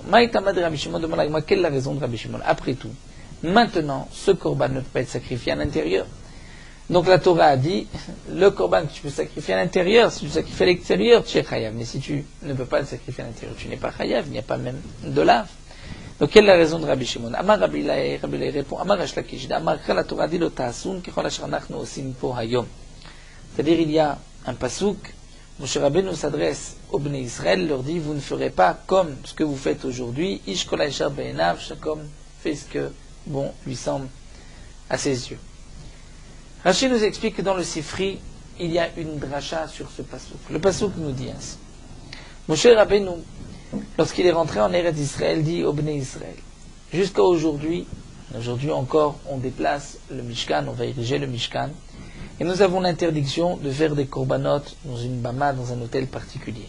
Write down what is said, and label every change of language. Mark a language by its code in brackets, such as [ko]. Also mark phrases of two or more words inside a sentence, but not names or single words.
[arc] מאי טעמא דרבי שמעון [fr] demande à moi quelle est la raison de Rabbi Shimon. Après tout, maintenant, ce korban ne peut pas être sacrifié à l'intérieur. Donc la Torah a dit, le korban que tu peux sacrifier à l'intérieur, si tu sacrifies à l'extérieur, tu es chayav. Mais si tu ne peux pas le sacrifier à l'intérieur, tu n'es pas chayav, il n'y a pas même de lave. Donc quelle est la raison de Rabbi Shimon? [he] אמר רבי אילעאי répond, אמר ריש לקיש, אמר קרא, [fr] la Torah dit [he] לא תעשון ככל אשר אנחנו עושים פה היום. [fr] C'est-à-dire il y a un pasouk, Moshe Rabbeinu s'adresse aux Bnei Israël, leur dit, vous ne ferez pas comme ce que vous faites aujourd'hui, [he] איש כל אשר בעיניו, [fr] chaque homme fait ce que bon lui semble à ses yeux. Rashi nous explique que dans le Sifri, il y a une dracha sur ce pasouk. Le pasouk nous dit ainsi. Moshe Rabbeinu, lorsqu'il est rentré en Eretz Israël, dit au Bnei Israël, jusqu'à aujourd'hui encore, on déplace le Mishkan, on va ériger le Mishkan, et nous avons l'interdiction de faire des korbanot dans une bama, dans un hôtel particulier.